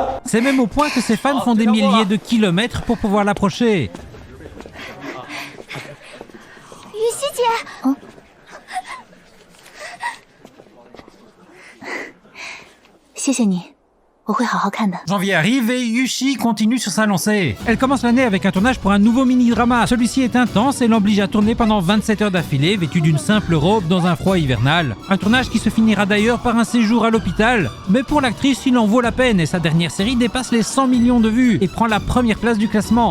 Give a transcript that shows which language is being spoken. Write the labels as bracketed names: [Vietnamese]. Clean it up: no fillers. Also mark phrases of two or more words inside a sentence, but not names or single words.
[French] C'est même au point que ses fans font des milliers de kilomètres pour pouvoir l'approcher. [Chinese] 雨熙姐，谢谢你，我会好好看的。 [French] Janvier arrive et Yushi continue sur sa lancée. Elle commence l'année avec un tournage pour un nouveau mini-drama. Celui-ci est intense et l'oblige à tourner pendant 27 heures d'affilée, vêtue d'une simple robe dans un froid hivernal. Un tournage qui se finira d'ailleurs par un séjour à l'hôpital. Mais pour l'actrice, il en vaut la peine et sa dernière série dépasse les 100 millions de vues et prend la première place du classement.